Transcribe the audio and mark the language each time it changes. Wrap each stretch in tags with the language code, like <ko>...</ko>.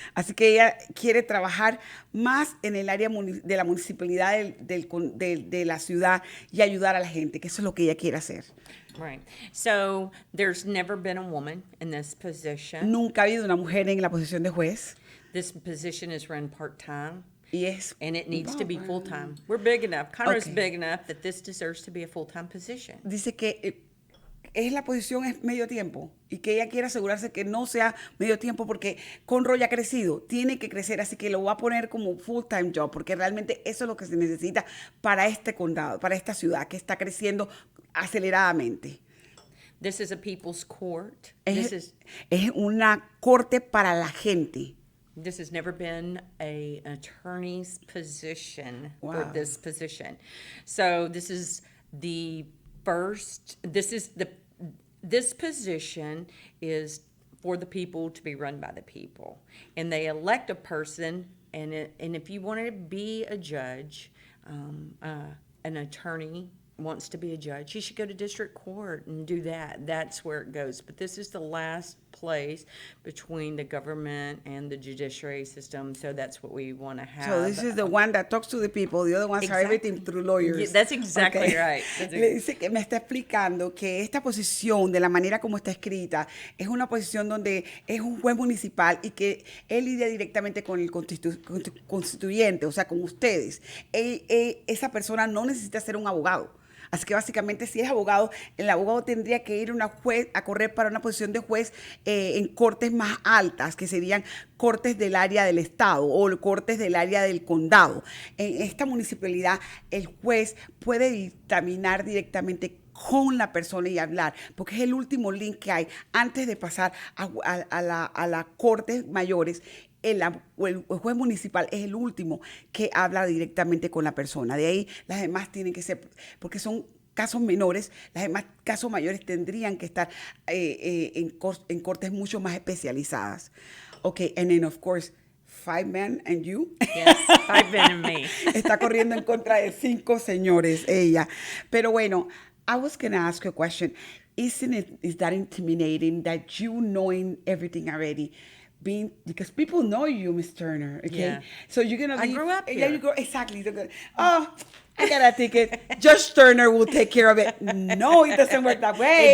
<es>Así que ella quiere trabajar más en el área de la municipalidad de la ciudad y ayudar a la gente, que eso es lo que ella quiere hacer.</es> <en>Right. So there's never been a woman in this position.</en> <es>Nunca ha habido una mujer en la posición de juez.</es> <en>This position is run part-time. And it needs to be full-time. We're big enough. Conroe's Okay. big enough that this deserves to be a full-time position.</en> <es>Dice que la posición es medio tiempo y que ella quiere asegurarse que no sea medio tiempo porque Conroe ya ha crecido, tiene que crecer, así que lo va a poner como</es> <en>full-time job</en> <es>porque realmente eso es lo que se necesita para este condado, para esta ciudad que está creciendo aceleradamente.</es> <en>This is a people's court.</en> <es>Es una corte para la gente.</es> <en>This has never been an attorney's position for Wow. this position. So this is the first, this position is for the people to be run by the people. And they elect a person, and if you wanted to be a judge, an attorney wants to be a judge, you should go to district court and do that. That's where it goes. But this is the last place between the government and the judiciary system, so that's what we want to have. So this is the one that talks to the people, the other ones are everything through lawyers. Yeah, that's exactly right.</en> <es>Le dice que me está explicando que esta posición, de la manera como está escrita, es una posición donde es un juez municipal y que él lidia directamente con el constituyente, o sea, con ustedes. Esa persona no necesita ser un abogado. Así que básicamente si es abogado, el abogado tendría que ir a correr para una posición de juez en cortes más altas, que serían cortes del área del estado o cortes del área del condado. En esta municipalidad, el juez puede dictaminar directamente con la persona y hablar, porque es el último link que hay antes de pasar a las cortes mayores. El juez municipal es el último que habla directamente con la persona. De ahí las demás tienen que ser, porque son casos menores, las demás casos mayores tendrían que estar en cortes mucho más especializadas.</es> <en>Okay, and then of course, 5 men and you. Yes, 5 men and me.</en> <es>Está corriendo en contra de 5 señores, ella. Pero bueno,</es> <en>I was going to ask you a question. Is that intimidating that you knowing everything already? Because people know you, Miss Turner, okay? Yeah. So you're gonna I grew up Yeah, here. you go exactly. Oh, I got a ticket. Judge Turner will take care of it. No, it doesn't work that way.</en>